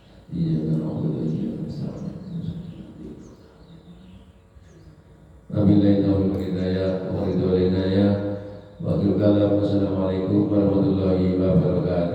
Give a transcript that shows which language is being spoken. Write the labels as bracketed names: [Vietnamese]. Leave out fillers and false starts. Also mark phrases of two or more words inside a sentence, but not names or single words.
[Arabic] إياك نعبد وإياك نستعين. وبالله التوفيق والهداية والرضا والعناية. وآخر الكلام. والسلام عليكم ورحمة الله وبركاته.